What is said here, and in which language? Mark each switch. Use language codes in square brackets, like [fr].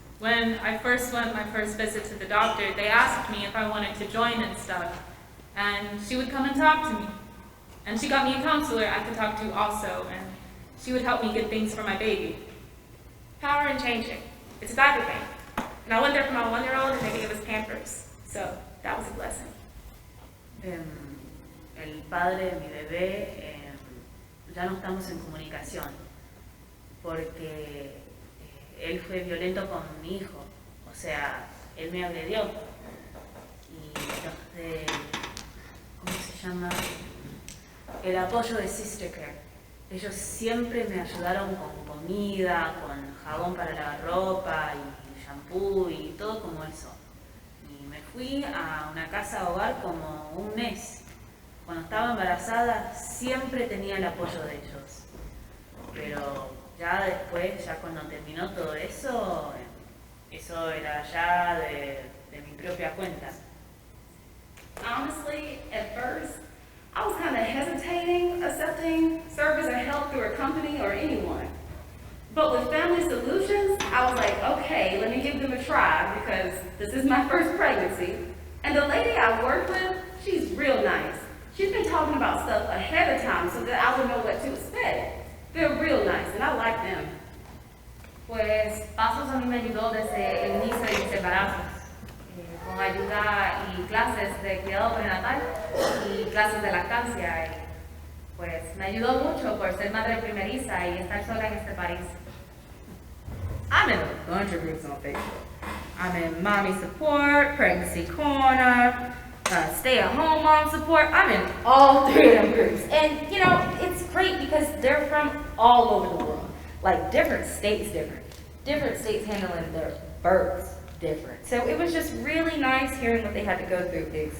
[en] When I first went my first visit to the doctor, they asked me if I wanted to join and stuff, and she would come and talk to me. And she got me a counselor I could talk to also, and she would help me get things for my baby. Power in changing. It's a diaper bank. And I went there for my 1-year-old and they gave us Pampers. So that was a blessing. [es] El padre de mi bebé, ya no estamos en comunicación porque él fue violento con mi hijo, o sea, él me agredió y ¿cómo se llama? El apoyo de Sister Care. Ellos siempre me ayudaron con comida, con jabón para lavar ropa y shampoo y todo como eso. Y me fui a una casa hogar como un mes. Cuando estaba embarazada siempre tenía el apoyo de ellos. Pero ya después, ya cuando terminó todo eso, eso era ya de mi propia cuenta. [en] Honestly, at first, I was kind of hesitating accepting service or help through a company or anyone. But with Family Solutions, I was like, okay, let me give them a try because this is my first pregnancy. And the lady I work with, she's real nice. She's been talking about stuff ahead of time so that I would know what to expect. They're real nice and I like them. [es] Pues Pasos a mí me ayudó desde el inicio de mis embarazos, con ayuda y clases de cuidado prenatal y clases de lactancia. Y pues me ayudó mucho por ser madre primeriza y estar sola en este país. [en] I'm in a bunch of groups on Facebook. I'm in Mommy Support, Pregnancy Corner, Stay-at-Home Mom Support. I'm in all 3 of them groups. And, you know, it's great because they're from all over the world. Like, different states different. Different states handling their births different. So it was just really nice hearing what they had to go through,